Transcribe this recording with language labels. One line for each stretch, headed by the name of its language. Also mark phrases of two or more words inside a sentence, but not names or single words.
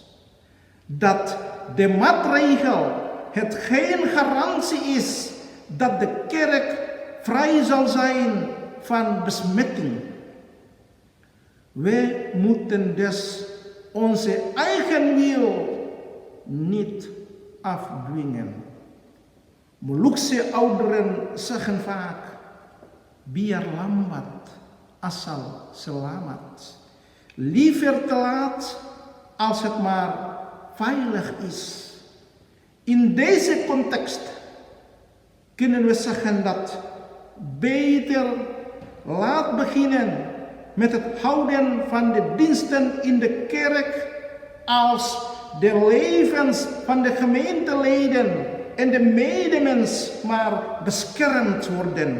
Dutch: Dat de maatregel het geen garantie is dat de kerk vrij zal zijn van besmetting. We moeten dus onze eigen wil niet afdwingen. Molukse ouderen zeggen vaak,
Indonesian: biar lambat asal selamat.
Dutch: Liever te laat als het maar veilig is. In deze context kunnen we zeggen dat beter laat beginnen met het houden van de diensten in de kerk als de levens van de gemeenteleden en de medemens maar beschermd worden.